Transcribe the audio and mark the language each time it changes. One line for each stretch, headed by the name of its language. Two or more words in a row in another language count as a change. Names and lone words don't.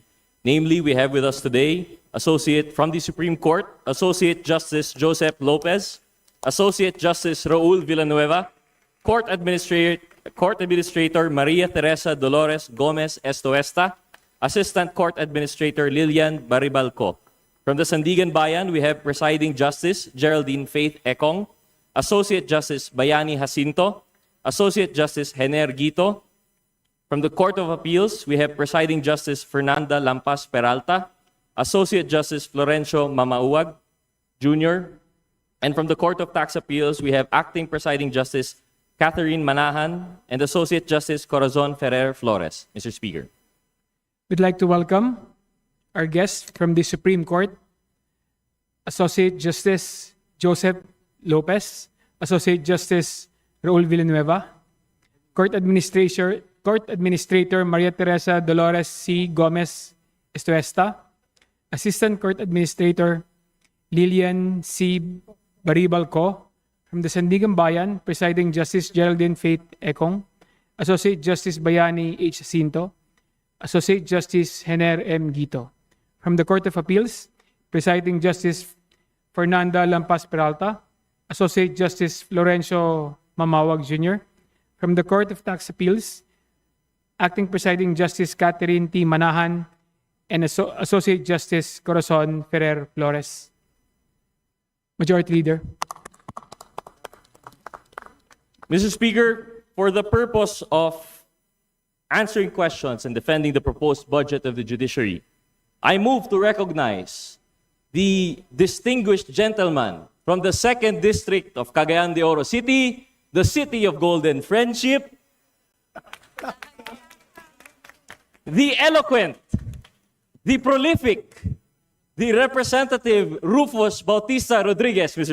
English: Namely, we have with us today, from the Supreme Court, Associate Justice Joseph Lopez, Associate Justice Raul Villanueva, Court Administrator Maria Teresa Dolores Gomez Estoesta, Assistant Court Administrator Lilian Baribalco. From the Sandigan Bayan, we have Presiding Justice Geraldine Faith Ekong, Associate Justice Bayani Jacinto, Associate Justice Hener Guito. From the Court of Appeals, we have Presiding Justice Fernanda Lampas Peralta, Associate Justice Florencio Mamauag Jr. And from the Court of Tax Appeals, we have Acting Presiding Justice Catherine Manahan and Associate Justice Corazon Ferrer Flores. Mr. Speaker. We'd like to welcome our guests from the Supreme Court, Associate Justice Joseph Lopez, Associate Justice Raul Villanueva, Court Administrator Maria Teresa Dolores C. Gomez Estoesta, Assistant Court Administrator Lilian C. Baribalco. From the Sandigan Bayan, Presiding Justice Geraldine Faith Ekong, Associate Justice Bayani H. Jacinto, Associate Justice Hener M. Guito. From the Court of Appeals, Presiding Justice Fernanda Lampas Peralta, Associate Justice Florencio Mamawag Jr. From the Court of Tax Appeals, Acting Presiding Justice Catherine T. Manahan and Associate Justice Corazon Ferrer Flores. Majority Leader. Mr. Speaker, for the purpose of answering questions and defending the proposed budget of the Judiciary, I move to recognize the distinguished gentleman from the 2nd District of Cagayan de Oro City, the City of Golden Friendship, the eloquent, the prolific, the Representative Rufus Bautista Rodriguez, Mr.